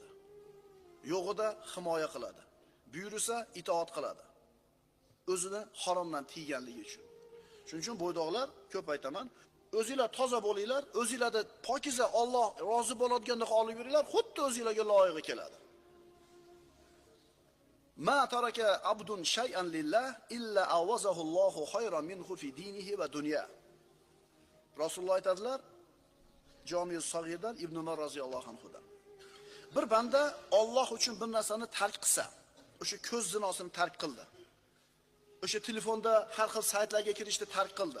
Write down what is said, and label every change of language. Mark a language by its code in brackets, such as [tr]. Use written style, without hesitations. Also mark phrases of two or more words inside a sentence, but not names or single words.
[uz] Yo'g'ida himoya qiladi. Buyursa itoat qiladi. O'zini haromdan tiyganligi uchun. Shuning uchun bo'ydoqlar ko'p aytaman, o'zingizlar toza bo'linglar, o'zingizlarni pokiza Alloh rozi bo'ladigandek olib yuringlar, xuddi o'zingizlarga loyiq keladi. [ar] ما ترك عبد شيئا لله إلا عوضه الله خيرا منه في دينه ودنياه. [uz] Rasululloh aytadilar, Jami' Sag'irdan Ibn Umar roziyallohu anhudan. Bir banda Alloh uchun bir narsani tark qilsa, o'sha ko'z zinosini tark qildi. O'sha telefonda har xil saytlarga kirishni tark qildi.